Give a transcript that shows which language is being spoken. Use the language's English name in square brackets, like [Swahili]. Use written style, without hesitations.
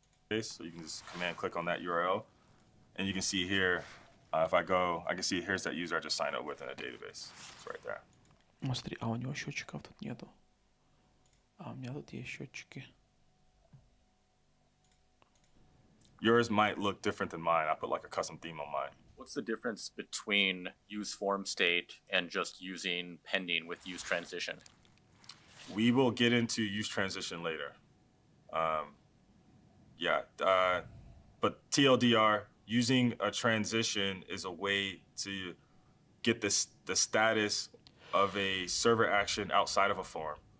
[English] So you can just command click on that URL, and you can see here, if I go, I can see here's that user I just signed up with in a database. It's right there. [Russian] Ну, смотри, а у него счетчиков тут нету. А у меня тут есть счетчики. [English] Yours might look different than mine. I put like a custom theme on mine. What's the difference between use form state and just using pending with use transition? We will get into use transition later. But TLDR, using a transition is a way to get the status of a server action outside of a form.